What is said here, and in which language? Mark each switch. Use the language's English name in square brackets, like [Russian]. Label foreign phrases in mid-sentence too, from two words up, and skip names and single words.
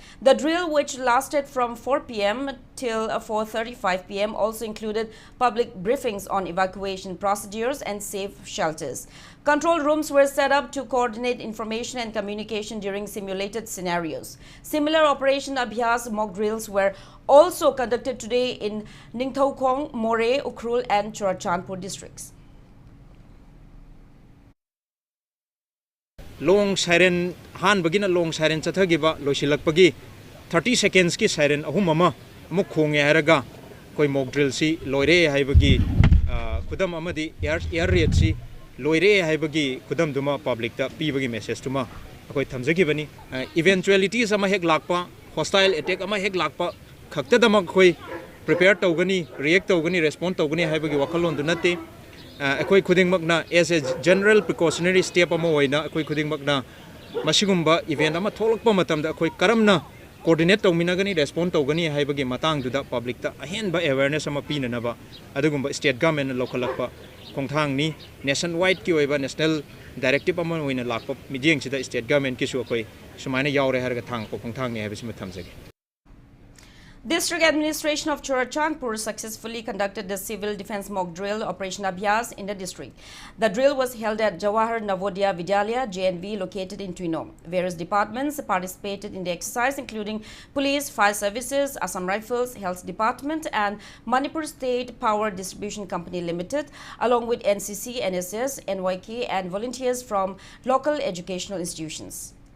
[English] The drill, which lasted from 4 p.m. till 4:35 p.m., also included public briefings on evacuation procedures and safe shelters. Control rooms were set up to coordinate information and communication during simulated scenarios. Similar Operation Abhyas mock drills were also conducted today in Ningthaukong, More, Ukhrul and Churachandpur districts. [Manipuri] Long siren han bagina long siren chathagiba losilakpagi 30 seconds ki siren ahum ama amuk khonge haraga koi [English] mock drill [Manipuri] si loire haibagi kudam amadi [English] air raid [Manipuri] si loire haibagi kudam duma public ta pibagi message tuma akoi thamjagibani eventualities ama hek lakpa hostile attack ama hek lakpa khakta dama khoi prepare tawgani react tawgani respond tawgani haibagi wakalon du nate akoi khuding makna [English] as a general precautionary step [Manipuri] ama hoina akoi khuding makna masigumba event ama tholakpa matamda akoi karamna coordinate tawminagani respond tawgani haibagi matang duda public ta ahenba awareness ama pinanaba adugumba [English] state government [Manipuri] lokalakpa khongthang ni nationwide ki oiba [English] national directive [Manipuri] ama hoina lakpa mijeng sida [English] state government [Manipuri] ki su akoi sumaina yaure harga thang ko khongthang ni haibisi ma thamjage. [English] District Administration of Churachandpur successfully conducted the Civil Defence Mock Drill Operation Abhyas in the district. The drill was held at Jawahar Navodaya Vidyalaya, JNV, located in Twino. Various departments participated in the exercise, including Police, Fire Services, Assam Rifles, Health Department, and Manipur State Power Distribution Company Limited, along with NCC, NSS, NYK, and volunteers from local educational institutions.